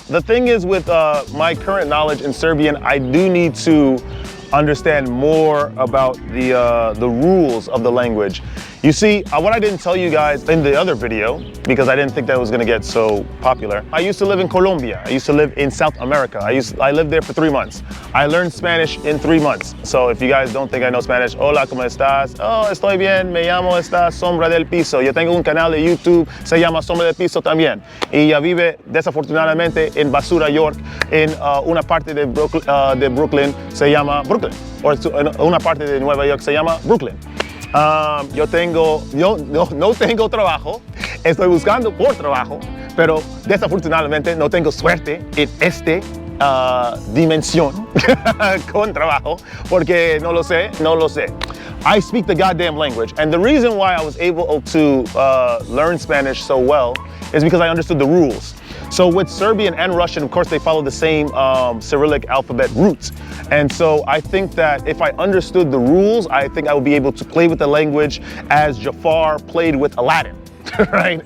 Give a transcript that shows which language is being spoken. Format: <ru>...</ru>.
<en>The thing is with my current knowledge in Serbian, I do need to understand more about the rules of the language. You see, what I didn't tell you guys in the other video, because I didn't think that was gonna get so popular, I used to live in Colombia. I used to live in South America. I lived there for 3 months. I learned Spanish in 3 months. So if you guys don't think I know Spanish,</en> <es>hola, ¿cómo estás? Oh, estoy bien, me llamo SombraDelPiso. Yo tengo un canal de YouTube, se llama SombraDelPiso también. Y ella vive, desafortunadamente, en Basura, York, en una parte de Brooklyn, se llama Brooklyn. O en una parte de Nueva York se llama Brooklyn. Yo no tengo trabajo, estoy buscando por trabajo, pero desafortunadamente no tengo suerte en esta dimensión con trabajo, porque no lo sé.</es> <en>I speak the goddamn language, and the reason why I was able to learn Spanish so well is because I understood the rules. So with Serbian and Russian, of course, they follow the same Cyrillic alphabet roots. And so I think that if I understood the rules, I think I would be able to play with the language as Jafar played with Aladdin, right?</en>